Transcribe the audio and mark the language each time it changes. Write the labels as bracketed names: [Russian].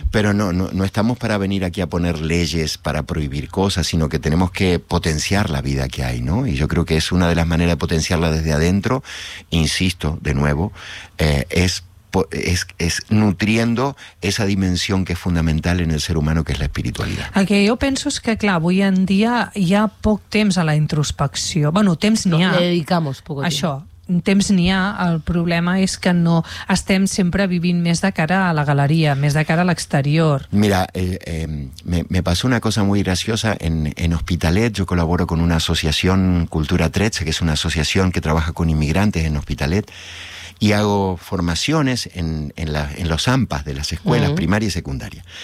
[Spanish] Pero no estamos para venir aquí a poner leyes para prohibir cosas, sino que tenemos que potenciar la vida que hay, ¿no? Y yo creo que es una de las maneras de potenciarla desde adentro, insisto, de nuevo, es nutriendo esa dimensión que es fundamental en el ser humano, que es la espiritualidad. [Catalan] El que jo penso és que, clar, avui en dia hi ha poc temps a la introspecció. Bueno, temps n'hi ha. [Spanish] No, le dedicamos poco tiempo. [Catalan] Això. Temps n'hi ha, el problema és que no estem sempre vivint més de cara a la galeria, més de cara a l'exterior. [Spanish] Mira, me pasó una cosa muy graciosa en Hospitalet. Yo colaboro con una asociación, Cultura 13, que es una asociación que trabaja con inmigrantes en Hospitalet, y hago formaciones en los AMPAs de las escuelas, uh-huh, primaria y secundaria.